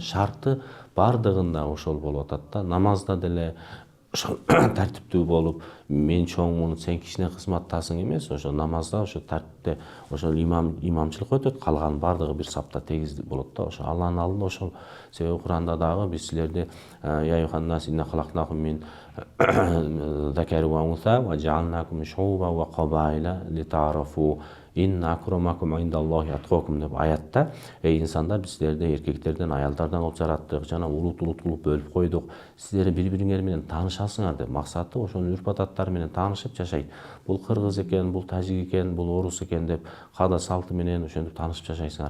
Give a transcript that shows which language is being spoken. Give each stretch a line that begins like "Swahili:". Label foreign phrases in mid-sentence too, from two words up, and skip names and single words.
Kyrgyz: Шарты бардыгында ошол болуп атат да. Намазда деле ошол тартиптүү болуп, мен чоңмун, сен кичине кызматтасың эмес, ошо намазда ошо тартипте ошол имамчылык өтөт, калган бардыгы бир сапта тегиз болот да. Ошо Алланын алдында ошол. Себеби Куранда дагы биз силерди
Arabic: يا أيها الناس إنا خلقناكم من ذكر وأنثى وجعلناكم شعوبا وقبائل لتعارفوا إن أكرمكم عند الله أتقاكم
Kyrgyz: деп аятта, инсандар биз силерди эркектерден, аялдардан кылып жараттык, жана улут кылып бөлүп койдук. Силер бири-бириңер менен таанышасыңар деп. Максаты ошонун үрп адаттары менен таанышып жашайт. Бул кыргыз экен, бул тажик экен, бул орус экен деп каада салты менен ошентип таанышып жашайсыңар.